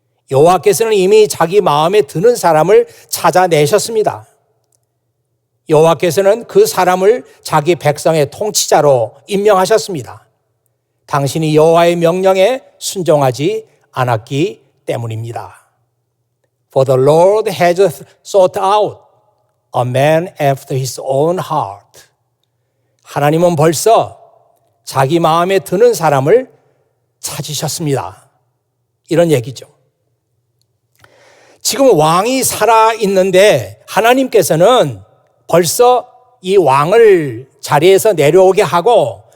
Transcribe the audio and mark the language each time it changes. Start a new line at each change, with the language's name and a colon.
Korean: 여호와께서는 이미 자기 마음에 드는 사람을 찾아내셨습니다. 여호와께서는 그 사람을 자기 백성의 통치자로 임명하셨습니다. 당신이 여호와의 명령에 순종하지 않았기 때문입니다.
English: For the Lord has sought out a man after his own heart.
Korean: 하나님은 벌써 자기 마음에 드는 사람을 찾으셨습니다. 이런 얘기죠. 지금 왕이 살아있는데 하나님께서는 벌써 이 왕을 자리에서 내려오게 하고